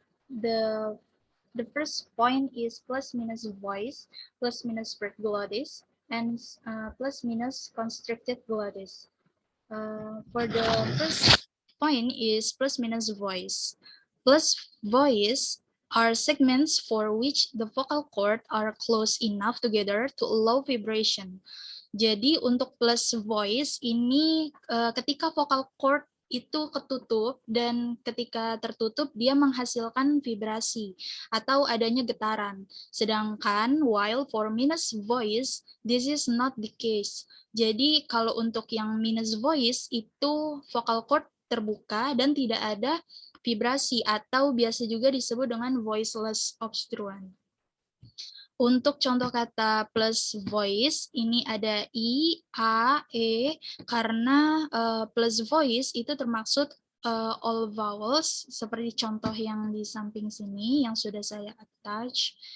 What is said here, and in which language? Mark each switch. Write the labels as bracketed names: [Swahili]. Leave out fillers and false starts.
[English] The first point is plus minus voice, plus minus spread glottis, and plus minus constricted glottis. For the first point is plus minus voice. Plus voice are segments for which the vocal cord are close enough together to allow vibration. [Indonesian] Jadi untuk plus voice ini ketika vocal cord itu ketutup dan ketika tertutup dia menghasilkan vibrasi atau adanya getaran. Sedangkan [English] while for minus voice this is not the case. [Indonesian] Jadi kalau untuk yang minus voice itu vocal cord terbuka dan tidak ada vibrasi atau biasa juga disebut dengan voiceless obstruent. Untuk contoh kata plus voice, ini ada I, A, E, karena plus voice itu termaksud [English] all vowels, [Indonesian] seperti contoh yang di samping sini, yang sudah saya attach.